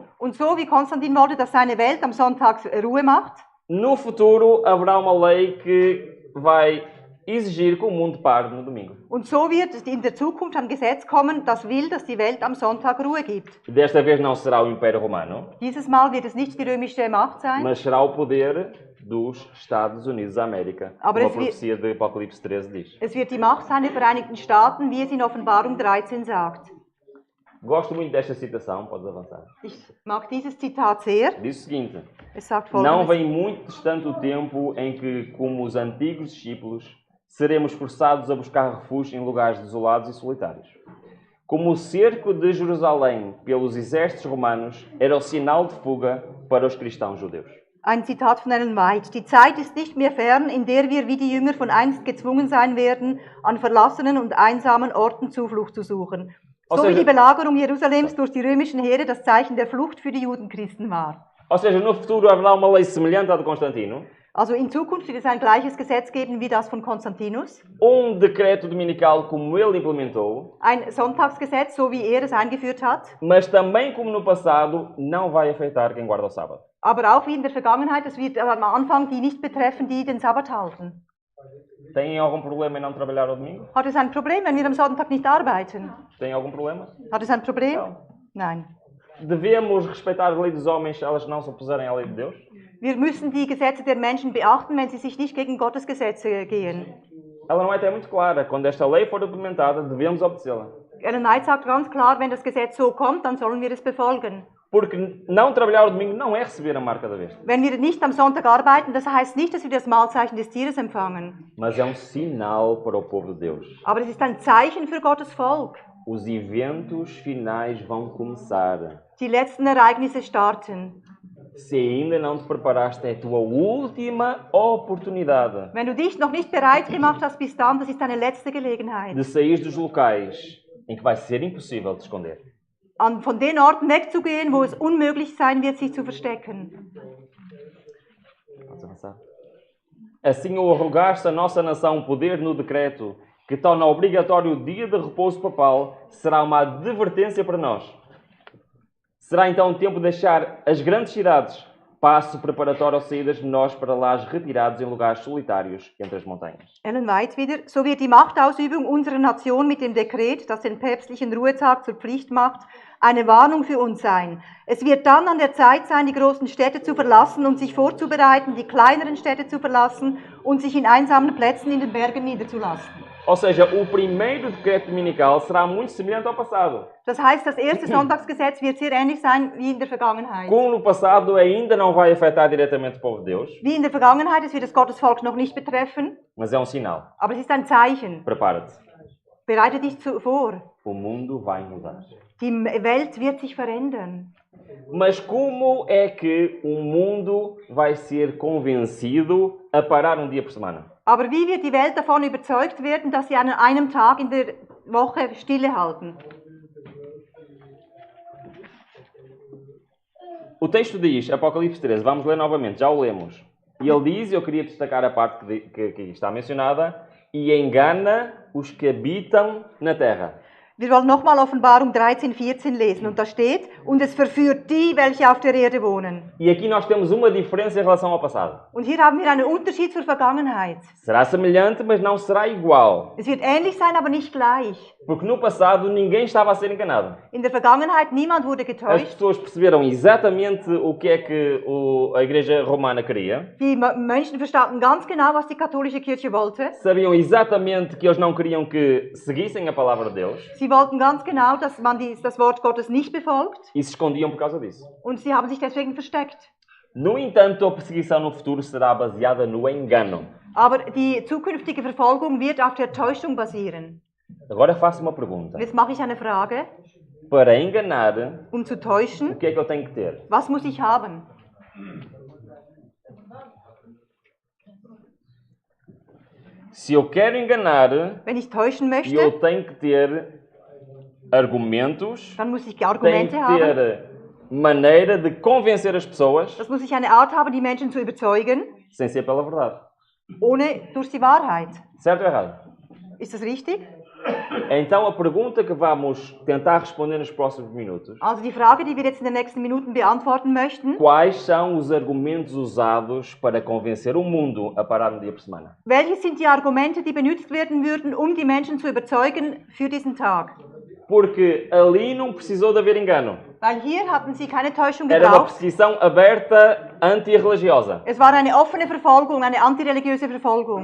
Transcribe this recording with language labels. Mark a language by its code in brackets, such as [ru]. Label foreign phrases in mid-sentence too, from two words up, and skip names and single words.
[de] Und so wie Konstantin wollte, dass seine Welt am Sonntag Ruhe macht, [pt] no futuro haverá uma lei que vai exigir que o mundo pare no domingo. [de] und so wird in der Zukunft ein Gesetz kommen, das will, dass die Welt am Sonntag Ruhe gibt. [pt] Desta vez não será o Império Romano, [de] Dieses Mal wird es nicht die römische Macht sein, [pt] mas será o poder dos Estados Unidos da América, [de] Aber [pt] como a [de] es wird- [pt] profecia de Apocalipse 13 diz. [de] es wird die Macht sein der Vereinigten Staaten, wie es in Offenbarung 13 sagt. [pt] Gosto muito desta citação, podes avançar. [de] Ich mag dieses Zitat sehr. [pt] Diz o seguinte: [de] Es sagt [pt] não [de] folgendes. [pt] vem muito distante o tempo em que, como os antigos discípulos, seremos forçados a buscar refúgio em lugares desolados e solitários. Como o cerco de Jerusalém pelos exércitos romanos era o sinal de fuga para os cristãos judeus. [de] Ein Zitat von Ellen White. Die Zeit ist nicht mehr fern, in der wir wie die Jünger von einst gezwungen sein werden, an verlassenen und einsamen Orten Zuflucht zu suchen. So wie die Belagerung Jerusalems durch die römischen Heere das Zeichen der Flucht für die Judenchristen war. [pt] Ou seja, no futuro haverá uma lei semelhante à de Constantino, [de] Also in Zukunft wird es ein gleiches Gesetz geben wie das von Konstantinus. [pt] decreto dominical como ele implementou, [de] Ein Sonntagsgesetz, so wie er es eingeführt hat. [pt] mas também como no passado, não vai afetar quem guarda o sábado. [de] Aber auch wie in der Vergangenheit, es wird am Anfang die nicht betreffen, die den Sabbat halten. [pt] Têm algum problema em não trabalhar ao domingo? [de] Hat es ein Problem, wenn wir am Sonntag nicht arbeiten? [pt] Têm algum problema? [de] Hat es ein Problem? [pt] Não. [de] Nein. [pt] Devemos respeitar a lei dos homens se elas não se opuserem à lei de Deus? [de] Wir müssen die Gesetze der Menschen beachten, wenn sie sich nicht gegen Gottes Gesetze gehen. [pt] Ela não é até muito clara. Quando esta lei for implementada, devemos obedecê-la. [de] Ellen White sagt ganz klar, wenn das Gesetz so kommt, dann sollen wir es befolgen. [pt] Porque não trabalhar ao domingo não é receber a marca da besta, [de] Wenn wir nicht am Sonntag arbeiten, das heißt nicht, dass wir das Mahlzeichen des Tieres empfangen. [pt] mas é um sinal para o povo de Deus. [de] Aber es ist ein Zeichen für Gottes Volk. [pt] Os eventos finais vão começar. [de] Die letzten Ereignisse starten. [pt] Se ainda não te preparaste, é a tua última oportunidade [de] Wenn du dich noch nicht bereit gemacht hast bis dann, das ist deine letzte Gelegenheit. [pt] de sair dos locais em que vai ser impossível te esconder. [de] Von den Orten wegzugehen, wo es unmöglich sein wird, sich zu verstecken. [pt] Podes avançar? Assim, ao arrogar-se a nossa nação poder no decreto que torna obrigatório o dia de repouso papal, será uma advertência para nós. Será então tempo de deixar as grandes cidades, passo preparatório às saídas menores para lá retirados em lugares solitários entre as montanhas. [de] Ellen White wieder. So wird die Machtausübung unserer Nation mit dem Dekret, das den päpstlichen Ruhetag zur Pflicht macht, eine Warnung für uns sein. Es wird dann an der Zeit sein, die großen Städte zu verlassen und sich vorzubereiten, die kleineren Städte zu verlassen und sich in einsamen Plätzen in den Bergen niederzulassen. [pt] Ou seja, o primeiro decreto dominical será muito semelhante ao passado. [de] Das heißt, das erste Sonntagsgesetz wird sehr ähnlich sein wie in der Vergangenheit. [pt] Como no passado ainda não vai afetar diretamente o povo de Deus, [de] Wie in der Vergangenheit, es wird das Gottesvolk noch nicht betreffen, [pt] mas é um sinal. [de] aber es ist ein Zeichen. [pt] Prepara-te. [de] Bereite dich vor. [pt] O mundo vai mudar. [de] Die Welt wird sich verändern. [pt] Mas como é que o mundo vai ser convencido a parar um dia por semana? [de] Aber wie wird die Welt davon überzeugt werden, dass sie an einem Tag in der Woche Stille halten? [pt] O texto diz, Apocalipse 13, vamos ler novamente, já o lemos. E ele diz, eu queria destacar a parte que está mencionada, e engana os que habitam na terra. [de] Wir wollen nochmal Offenbarung 13, 14 lesen. Und da steht, und es verführt die, welche auf der Erde wohnen. [pt] E aqui nós temos uma diferença em relação ao passado. [de] Und hier haben wir einen Unterschied zur Vergangenheit. [pt] Será semelhante, mas não será igual. [de] Es wird ähnlich sein, aber nicht gleich. [pt] Porque no passado ninguém estava a ser enganado. [de] In der Vergangenheit niemand wurde [pt] As [de] getäuscht. [pt] pessoas perceberam exatamente o que é que a Igreja Romana queria. [de] Die Menschen verstanden ganz genau, was die katholische Kirche wollte. [pt] Sabiam exatamente que eles não queriam que seguissem a palavra de Deus. [de] Sie wollten ganz genau, dass man das Wort Gottes nicht befolgt. [pt] E se escondiam por causa disso. [de] Und sie haben sich deswegen versteckt. [pt] No entanto, a perseguição no futuro será baseada no engano. [de] Aber die zukünftige Verfolgung wird auf der Täuschung basieren. [pt] Agora faço uma pergunta. [de] Und jetzt mache ich eine Frage. [pt] Para enganar, [de] Zu [pt] o [de] täuschen, [pt] que é que eu tenho que ter? [de] was muss ich haben? [pt] Se eu quero enganar, [de] Wenn ich täuschen möchte, [pt] eu tenho que ter argumentos, [de] dann muss ich [pt] tenho [de] Argumente [pt] que [de] haben. [pt] ter maneira de convencer as pessoas [de] Das muss ich eine Art haben, die Menschen zu überzeugen, [pt] sem ser pela verdade. [de] ohne durch die Wahrheit. [pt] Certo ou errado? [de] Ist das richtig? [pt] Então a pergunta que vamos tentar responder nos próximos minutos: [de] Also die Frage, die wir jetzt in den nächsten Minuten beantworten möchten, [pt] quais são os argumentos usados para convencer o mundo a parar um dia por semana? [de] welches sind die Argumente, die benutzt werden würden, um die Menschen zu überzeugen für diesen Tag? [pt] Porque ali não precisou de haver engano. [de] Weil hier hatten sie keine Täuschung [pt] Era uma [de] gebraucht. [pt] perseguição aberta antirreligiosa. [de] Es war eine offene Verfolgung, eine antireligiöse Verfolgung.